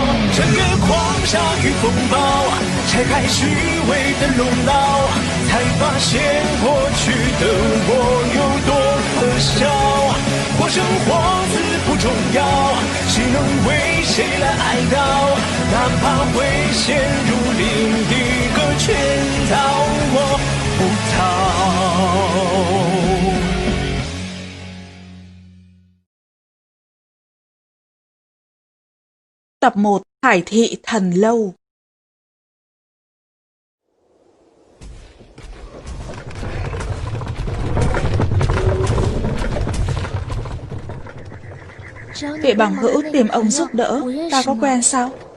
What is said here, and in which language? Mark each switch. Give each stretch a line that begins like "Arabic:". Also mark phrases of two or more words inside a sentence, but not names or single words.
Chinese: 穿越狂沙与风暴，拆开虚伪的笼牢，才发现过去的我有多可笑。活生活死不重要，谁能为谁来哀悼？哪怕会陷入另一个圈套，我不逃。
Vietnamese: Tập 1 Hải thị thần lâu. Vị bằng hữu tìm ông giúp đỡ, ta có quen sao?